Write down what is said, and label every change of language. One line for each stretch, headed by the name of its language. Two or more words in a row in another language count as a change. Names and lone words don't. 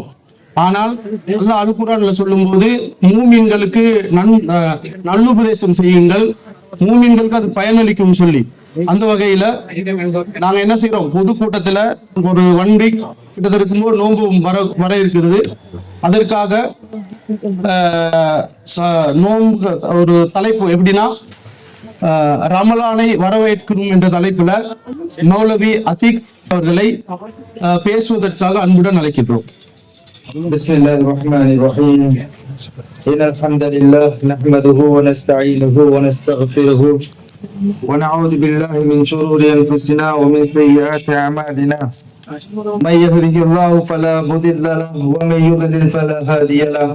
Tamil: ஆனால் அல்லாஹ் அல் குர்ஆன்ல சொல்லும் போது மூமின்களுக்கு நல்லுபதேசம் செய்யுங்கள், மூமின்களுக்கு அது பயனளிக்கும் சொல்லி, அந்த வகையில நாங்க என்ன செய்யறோம், பொதுக்கூட்டத்துல ஒரு 1 வீக் கிட்டத்தட்ட இருக்கும்போது நோன்பு வர இருக்கிறது. அதற்காக நோன்பு ஒரு தலைப்பு எப்படின்னா, ரமலானை வரவேற்கணும் என்ற தலைப்புல மௌலவி அதீக் அவர்களை பேசுவதற்காக அன்புடன் அழைக்கின்றோம்.
Arabic: بسم الله الرحمن الرحيم. إن الحمد لله نحمده ونستعينه ونستغفره ونعوذ بالله من شرور أنفسنا ومن سيئات أعمالنا. من يهده الله فلا مضل له ومن يضلل فلا هادي له.